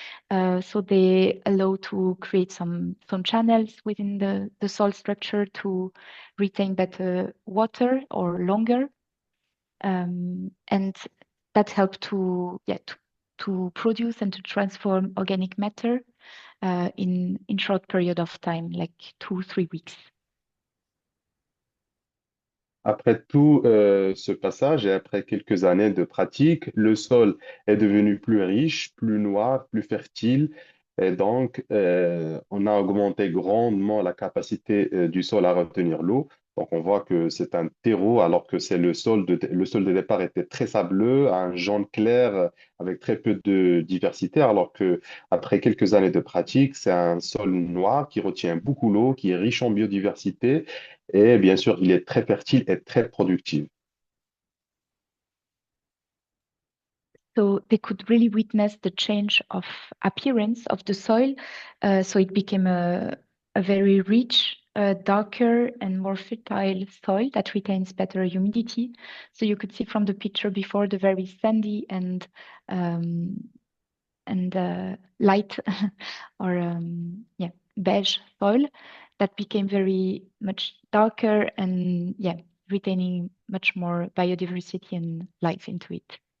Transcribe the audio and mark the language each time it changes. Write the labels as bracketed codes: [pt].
[en] So they allow to create some channels within the soil structure to retain better water or longer. And that help to produce and to transform organic matter in short period of time, like 2-3 weeks. [fr] Après tout ce passage et après quelques années de pratique, le sol est devenu plus riche, plus noir, plus fertile. Et donc, on a augmenté grandement la capacité du sol à retenir l'eau. Donc, on voit que c'est un terreau alors que c'est le sol de départ était très sableux, un jaune clair avec très peu de diversité, alors que après quelques années de pratique, c'est un sol noir qui retient beaucoup l'eau, qui est riche en biodiversité et bien sûr, il est très fertile et très productif. [en] So they could really witness the change of appearance of the soil. So it became a very rich, darker, and more fertile soil that retains better humidity. So you could see from the picture before the very sandy and light or beige soil that became very much darker and retaining much more biodiversity and life into it.